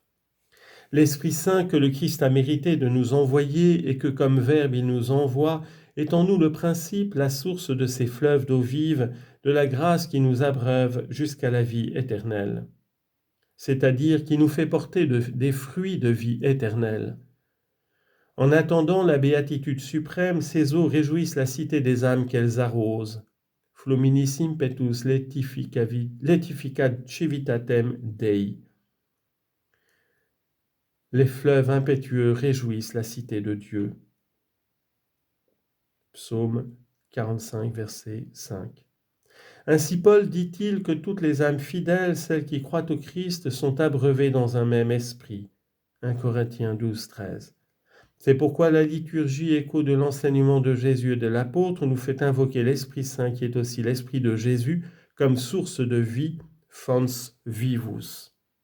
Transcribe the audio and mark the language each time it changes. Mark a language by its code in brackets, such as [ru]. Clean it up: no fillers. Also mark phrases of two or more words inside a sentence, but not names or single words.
[fr] L'Esprit Saint que le Christ a mérité de nous envoyer et que comme Verbe il nous envoie, est en nous le principe, la source de ces fleuves d'eau vive, de la grâce qui nous abreuve jusqu'à la vie éternelle. C'est-à-dire qui nous fait porter des fruits de vie éternelle. En attendant la béatitude suprême, ces eaux réjouissent la cité des âmes qu'elles arrosent. [la] Fluminis impetus laetificat civitatem Dei. [fr] Les fleuves impétueux réjouissent la cité de Dieu. Psaume 45, verset 5. Ainsi Paul dit-il que toutes les âmes fidèles, celles qui croient au Christ, sont abreuvées dans un même esprit. 1 Corinthiens 12, 13. C'est pourquoi la liturgie, écho de l'enseignement de Jésus et de l'apôtre, nous fait invoquer l'Esprit Saint qui est aussi l'Esprit de Jésus comme source de vie, [la] fons vivus.